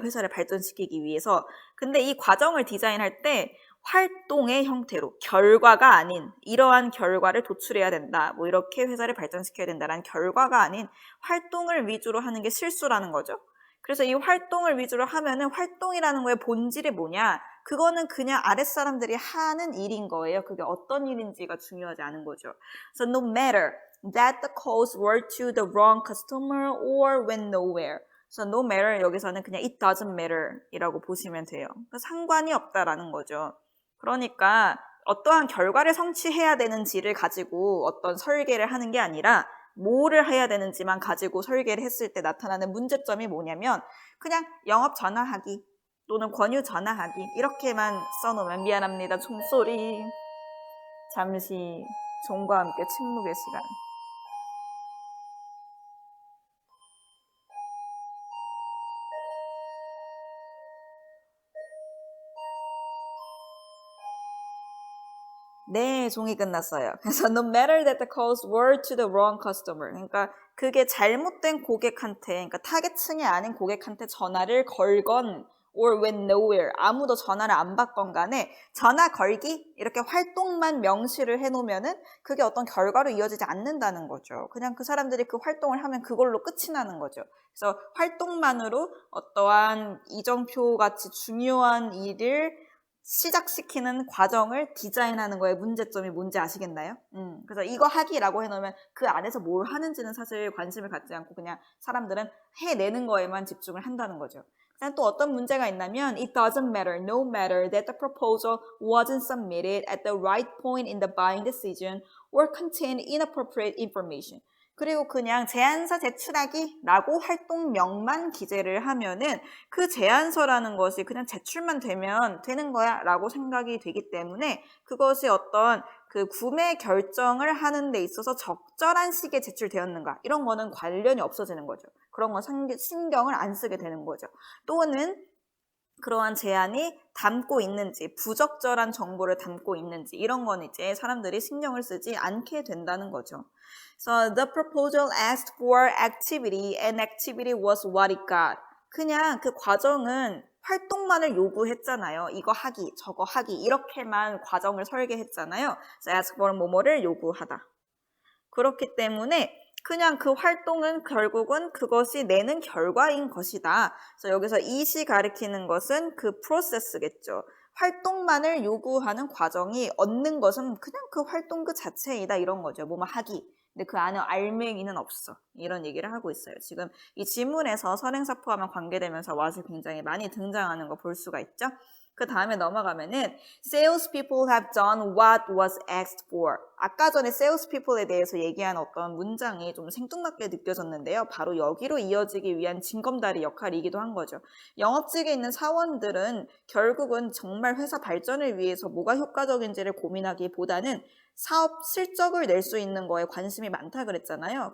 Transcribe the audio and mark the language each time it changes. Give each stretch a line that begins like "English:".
Korean: 회사를 발전시키기 위해서. 근데 이 과정을 디자인할 때 활동의 형태로 결과가 아닌 이러한 결과를 도출해야 된다. 뭐 이렇게 회사를 발전시켜야 된다라는 결과가 아닌 활동을 위주로 하는 게 실수라는 거죠. 그래서 이 활동을 위주로 하면은 활동이라는 거의 본질이 뭐냐? 그거는 그냥 아랫사람들이 하는 일인 거예요. 그게 어떤 일인지가 중요하지 않은 거죠.
English: So no matter that the calls were to the wrong customer or went nowhere.
Korean: 그래서
English: no matter
Korean: 여기서는 그냥
English: it doesn't matter
Korean: 이라고 보시면 돼요. 상관이 없다라는 거죠. 그러니까 어떠한 결과를 성취해야 되는지를 가지고 어떤 설계를 하는 게 아니라 뭐를 해야 되는지만 가지고 설계를 했을 때 나타나는 문제점이 뭐냐면 그냥 영업 전화하기 또는 권유 전화하기 이렇게만 써놓으면 미안합니다. 총소리. 잠시 종과 함께 침묵의 시간. 네, 종이 끝났어요.
English: 그래서 no matter that the calls were to the wrong customer.
Korean: 그러니까 그게 잘못된 고객한테, 그러니까 타겟층이 아닌 고객한테 전화를 걸건
English: or went nowhere.
Korean: 아무도 전화를 안 받건 간에 전화 걸기 이렇게 활동만 명시를 해놓으면은 그게 어떤 결과로 이어지지 않는다는 거죠. 그냥 그 사람들이 그 활동을 하면 그걸로 끝이 나는 거죠. 그래서 활동만으로 어떠한 이정표 같이 중요한 일을 시작시키는 과정을 디자인하는 거에 문제점이 뭔지 아시겠나요? 그래서 이거 하기라고 해놓으면 그 안에서 뭘 하는지는 사실 관심을 갖지 않고 그냥 사람들은 해내는 거에만 집중을 한다는 거죠. 그다음 또 어떤 문제가 있냐면
English: it doesn't matter, no matter that the proposal wasn't submitted at the right point in the buying decision or contained inappropriate information.
Korean: 그리고 그냥 제안서 제출하기 라고 활동명만 기재를 하면은 그 제안서라는 것이 그냥 제출만 되면 되는 거야 라고 생각이 되기 때문에 그것이 어떤 그 구매 결정을 하는 데 있어서 적절한 시기에 제출되었는가 이런 거는 관련이 없어지는 거죠. 그런 건 신경을 안 쓰게 되는 거죠. 또는 그러한 제안이 담고 있는지 부적절한 정보를 담고 있는지 이런 건 이제 사람들이 신경을 쓰지 않게 된다는 거죠.
English: So the proposal asked for activity and activity was what it got.
Korean: 그냥 그 과정은 활동만을 요구했잖아요. 이거 하기, 저거 하기 이렇게만 과정을 설계했잖아요.
English: So ask for
Korean: 뭐뭐를 요구하다. 그렇기 때문에 그냥 그 활동은 결국은 그것이 내는 결과인 것이다. 그래서 여기서 이시 가리키는 것은 그 프로세스겠죠. 활동만을 요구하는 과정이 얻는 것은 그냥 그 활동 그 자체이다 이런 거죠. 뭐뭐 하기. 근데 그 안에 알맹이는 없어. 이런 얘기를 하고 있어요. 지금 이 지문에서 선행사 포함한 관계되면서 what이 굉장히 많이 등장하는 거 볼 수가 있죠. 그 다음에 넘어가면은
English: salespeople have done what was asked for.
Korean: 아까 전에 salespeople에 대해서 얘기한 어떤 문장이 좀 생뚱맞게 느껴졌는데요. 바로 여기로 이어지기 위한 징검다리 역할이기도 한 거죠. 영업직에 있는 사원들은 결국은 정말 회사 발전을 위해서 뭐가 효과적인지를 고민하기보다는 사업 실적을 낼 수 있는 거에 관심이 많다 그랬잖아요.